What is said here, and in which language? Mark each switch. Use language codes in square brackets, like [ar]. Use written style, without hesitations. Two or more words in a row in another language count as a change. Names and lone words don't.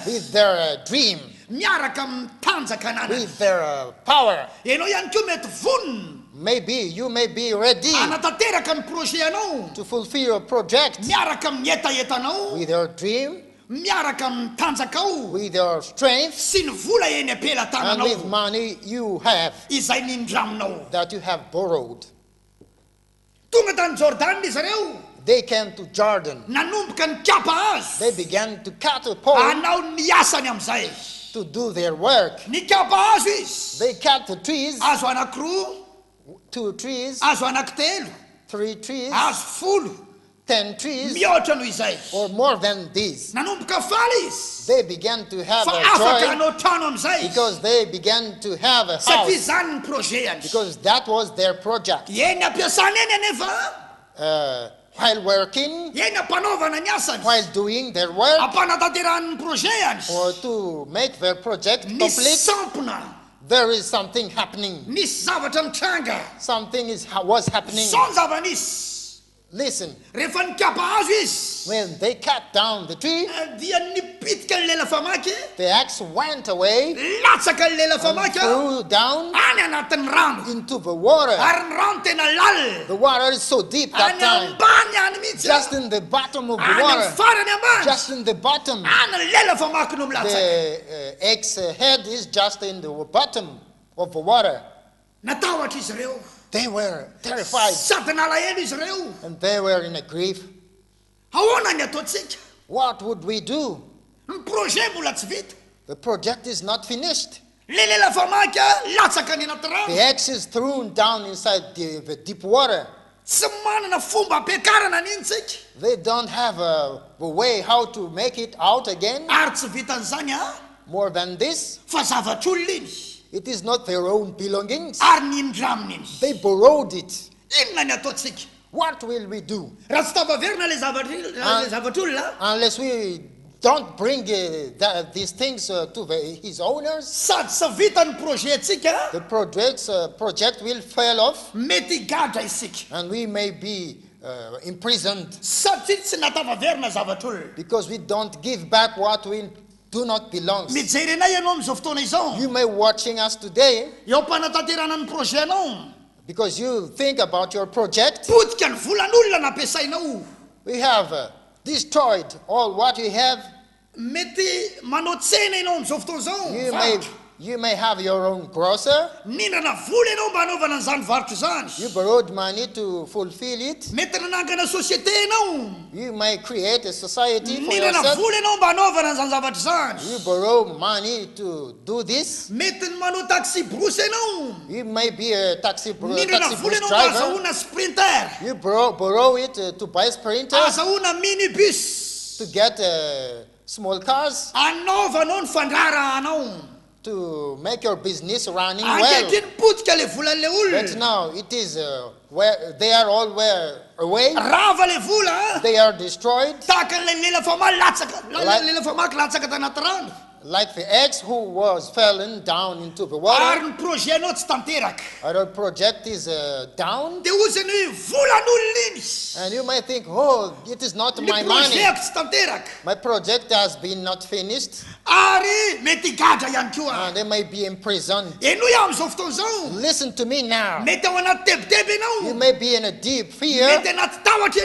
[en] with their dream, [mg] miaraka mitanjaka ananany [en] with their power. [mg] ianao ihany koa mety vonona [en] Maybe you may be ready [mg] anatanteraka ny projet anao [en] to fulfill your project [mg] miaraka mietaetanao [en] with your dream, [mg] miaraka mitanjaka ao [en] with your strength, [mg] sy ny vola eny [en] and with [mg] ampelatananao [en] money you have [mg] izay nindraminao [en] that you have borrowed. [mg] tonga tany jordana izy ireo [en] They came to Jordan. [mg] nanomboka ny kapa azo [en] They began to cut a pole [mg] anao ny asany amin'izay [en] to do their work. [mg] ny kapa azo izy [en] They cut the trees, [mg] azo anankiroa [en] 2 trees, [mg] azo anankitelo [en] 3 trees, [mg] azo folo [en] 10 trees, [mg] mihoatra noho izay [en] or more than these. [mg] nanomboka faly izy [en] They began to have [mg] fa [en] a [mg] afaka [en] joy [mg] anao trano amin'izay [en] because they began to have a [mg] satria [en] house, [mg] zany ny projet-any [en] because that was their project. [mg] eny ampiasana eny anefa [en] While working, [mg] eny ampanaovana ny asany [en] while doing their work, [mg] ampanatanterahany ny projet-any [en] or to make their project [mg] nisy [en] complete, [mg] sampona [en] there is something happening. [mg] nisy zavatra mitranga [en] Something was happening. [mg] zao ny zava-nisy [en] Listen, [mg] rehefa nikapa azo izy [en] when they cut down the tree, [mg] dia nipitika ny lela famaky [en] the axe went away [mg] latsaka ny lela [en] and [mg] famaky [en] threw down [mg] any anatin'ny rano [en] into the water. [mg] ary ny rano tena lal [en] The water is so deep that [mg] any [en] time, [mg] ambany any mihitsy [en] just in the bottom of the [mg] any [en] water, [mg] amin'ny farany ambany [en] just in the bottom. [mg] any ny lela famaky no milatsaka [en] The axe head is just in the bottom of the water. [mg] natahotra izy ireo [en] They were terrified [mg] sady nalahelo izy ireo [en] and they were in a grief. [mg] ahoana ny ataontsika [en] What would we do? [mg] ny projet mbola tsy vita [en] The project is not finished. [mg] le lela famaky latsaka ny anaty rano [en] The axe is thrown down inside the deep water. [mg] tsy manana fomba ampiakarana n'iny tsika [en] They don't have a way how to make it out again. [mg] ary tsy vitan'izany a [en] More than this, [mg] fa zavatr'olona iny [en] it is not their own belongings. [mg] ary nindramina iny [en] They borrowed it. [mg] inona ny ataontsika [en] What will we do? [mg] raha tsy tavaverina le zavatr'olona [en] Unless we don't bring these things to his owners, [mg] sady tsy vita ny projet tsika [en] the project will fail off [mg] mety higadra isika [en] and we may be imprisoned [mg] satria tsy natavaverina zavatr'olona [en] because we don't give back what we do not belong. [mg] mijery anay ianao am'izao fotoana izao [en] You may watching us today [mg] eo mpanatanterana ny projet anao [en] because you think about your project. [mg] potika ny volan'olona nampiasainao [en] We have destroyed all what you have. [mg] mety manao tsena ianao am'izao fotoana zao [en] You may have your own grocer. [mg] nindrana vola ianao mba hanaovana an'izany varotra zany [en] You borrowed money to fulfill it. [mg] mety nanangana société ianao [en] You may create a society for [mg] nindrana [en] yourself. [mg] vola ianao mba hanaovana an'izany zavatra zany [en] You borrow money to do this. [mg] mety ny manao taxi brosy ianao [en] You may be a taxi [mg] nindrana vola [en] bus [mg] ianao mba [en] driver. [mg] azahoana sprinter [en] You borrow it to buy sprinter, [mg] azahoana minibus [en] to get small cars, [mg] anaovanao ny fandrara anao [en] to make your business running well. [mg] ankehitriny potika le volan'le [en] But [mg] olona [en] now it is where they are all away. [mg] rava le vola [en] They are destroyed, [mg] tahaka n'lay lela famaky lela famaky latsaka tanaty rano [en] like the axe who was fallen down into the [mg] ary [en] water. [mg] ny projet anao tsy tanteraka [en] Our project is down, [mg] dia ozany hoe volan'olona iny [en] and you might think, oh, it is not [mg] ny [en] my money. [mg] projetko tsy tanteraka [en] My project has been not finished, [mg] ary mety higadra ihany koa [en] and they may be imprisoned. [mg] eno iaho am'izao fotoana zao [en] Listen to me now. [mg] mety ao anaty tebiteby [en] You [mg] ianao [en] may be in a deep fear, [mg] mety anaty tahotra